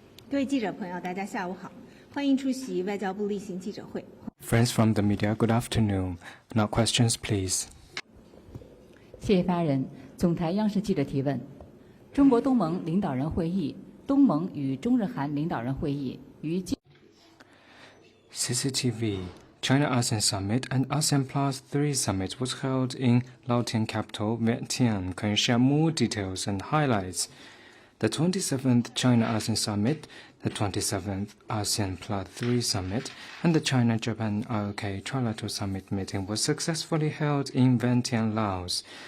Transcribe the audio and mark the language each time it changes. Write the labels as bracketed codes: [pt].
[zh] 各位记者朋友，大家下午好，欢迎出席外交部例行记者会。 [en] Friends from the media, good afternoon. Now questions, please. [zh] 谢谢发言人。总台央视记者提问：中国东盟领导人会议、东盟与中日韩领导人会议于 [en] CCTV, China-ASEAN Summit and ASEAN Plus 3 Summit was held in Laotian capital, Vientiane. Can you share more details and highlights? The 27th China-ASEAN Summit, the 27th ASEAN Plus 3 Summit, and the China-Japan IOK Trilateral Summit meeting was successfully held in Vientiane, Laos.